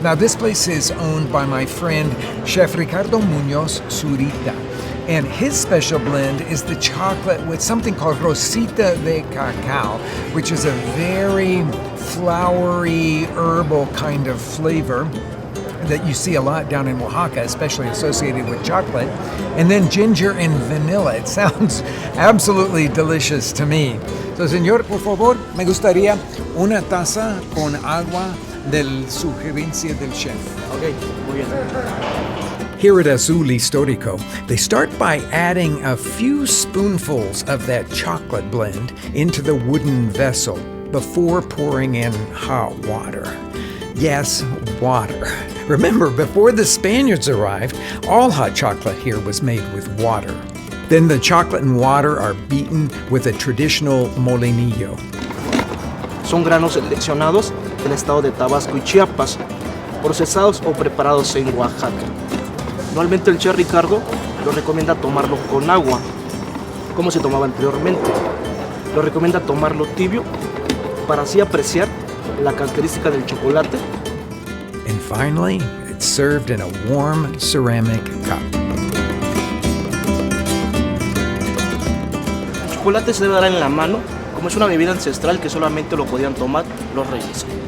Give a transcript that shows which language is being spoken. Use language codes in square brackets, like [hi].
[en] Now this place is owned by my friend, Chef Ricardo Munoz Zurita, and his special blend is the chocolate with something called Rosita de Cacao, which is a very flowery, herbal kind of flavor that you see a lot down in Oaxaca, especially associated with chocolate, and then ginger and vanilla. It sounds absolutely delicious to me. [es] So, señor, por favor, me gustaría una taza con agua del sugerencia del chef. Okay, muy bien. [en] Here at Azul Histórico, they start by adding a few spoonfuls of that chocolate blend into the wooden vessel before pouring in hot water. Yes, water. Remember, before the Spaniards arrived, all hot chocolate here was made with water. Then the chocolate and water are beaten with a traditional molinillo. [es] Son granos seleccionados del estado de Tabasco y Chiapas, procesados o preparados en Oaxaca. Normalmente el chef Ricardo lo recomienda tomarlo con agua, como se tomaba anteriormente. Lo recomienda tomarlo tibio para así apreciar la característica del chocolate. [en] And finally, it's served in a warm ceramic cup. [es] El chocolate se debe dar en la mano, como es una bebida ancestral que solamente lo podían tomar los reyes.